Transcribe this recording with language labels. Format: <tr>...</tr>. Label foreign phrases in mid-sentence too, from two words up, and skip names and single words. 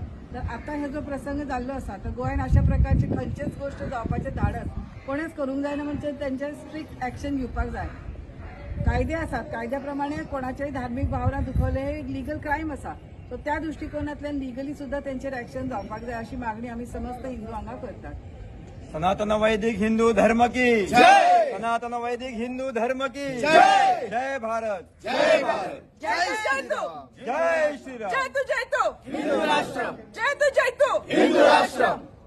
<kok>तर आता हे जो प्रसंग जाल्लो आसा तर गोंयान अशा प्रकारची खंयचीच गोष्ट जावपाचें धाडस कोणेच करूंक जायना, म्हणजे तेंचेर</kok> <en>strict action</en> <kok>घेवपाक जाय। कायदे आसात, कायद्या प्रमाणे कोणाच्याय धार्मीक भावना दुखवले हे एक</kok> <en>legal crime</en> <kok>आसा। सो त्या दृष्टिकोनांतल्यान लिगली सुद्धा तेंचेर एक्शन जावपाक जाय अशी मागणी आमी समस्त हिंदू हांगा करतात।</kok> <hi>सनातन वैदिक हिंदू धर्म की जय। सनातन वैदिक हिंदू धर्म की जय। जय भारत, जय भारत, जय जय श्रीराम, जय तू हिंदू राष्ट्र, जय तू हिंदू राष्ट्र।</hi>